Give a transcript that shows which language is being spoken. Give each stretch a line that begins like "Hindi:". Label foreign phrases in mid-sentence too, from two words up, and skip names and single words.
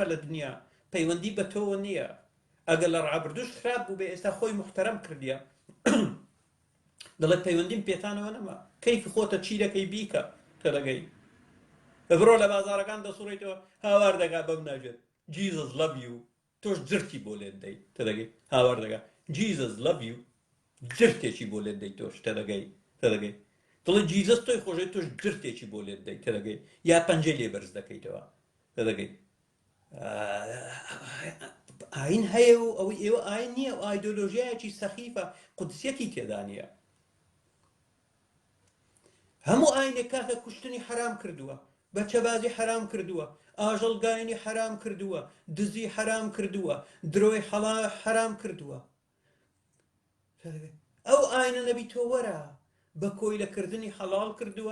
Central Kurdish: لە دنیا پەیوەندی بە تۆوە نییە ئەگەر لە ڕابردوش خراپ بوو بێ ئێستا خۆی محتەرەم کردیە دەڵێ پەیوەندیم پێتانەوە نەما کەیفی خۆتە چی دەکەی بیکە تەلەگەی بڕۆ لە بازارەکان دەسوڕیتەوە هاوار دەگا بەم ناژێت
English: Jesus love you
Central Kurdish: تۆش جرتی بۆ لێت دەی تەلەگەی هاوار دەگا
English: Jesus love you
Central Kurdish: جرتێکی بۆ لێت دەی تۆش تەلەگەی دڵی جیزەس تۆی خۆشەی تۆش گرتێکی بۆ لێت دەی تەلەگەی یا پەنجەی لێ بەرز دەکەیتەوە تەلەگەی ئاین هەیە و ئەوەی ئێوە ئاین نییە و ئایدۆلۆژیایەکی سەخیفە قودسیەتی تێدا نییە هەموو ئاینێک کاکە کوشتنی حرام کردووە بەچەبازی حرام کردووە ئاژەڵگاینی حرام کردووە دزی حرام کردووە درۆی حرام کردووە ئەو ئاینە نەبی تۆ وەرە بە کۆی لەکردنی حەڵاڵ کردووە